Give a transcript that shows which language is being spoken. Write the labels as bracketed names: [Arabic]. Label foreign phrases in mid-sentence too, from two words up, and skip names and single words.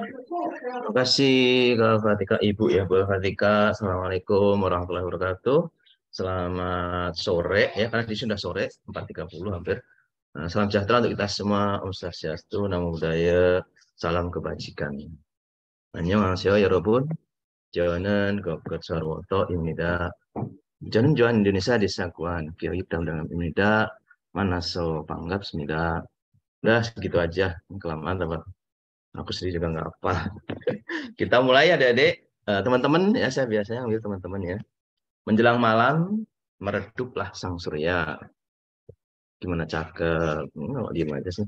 [Indonesian] Terima kasih Kak Fatika, Ibu ya, Bu Fatika. [Arabic] السلام عليكم ورحمة الله وبركاته. [Indonesian] Selamat sore ya, karena di sini sudah sore 4.30 hampir. Salam sejahtera untuk kita semua. [Balinese] Om Swastiastu, [Pali] Namo Buddhaya, [Indonesian] salam kebajikan. [Korean] 안녕하세요 여러분. 저는 Gogot Suharwoto입니다. 저는 좋아하는 Indonesia Desaguan 교육 담당입니다. 만나서 반갑습니다. [Indonesian] Udah segitu aja, kelamaan teman. Aku sendiri juga nggak apa. Kita mulai adik-adik, teman-teman ya, saya biasanya ambil teman-teman ya. Menjelang malam mereduplah sang surya. Gimana, cakep? Nggak diem aja sih.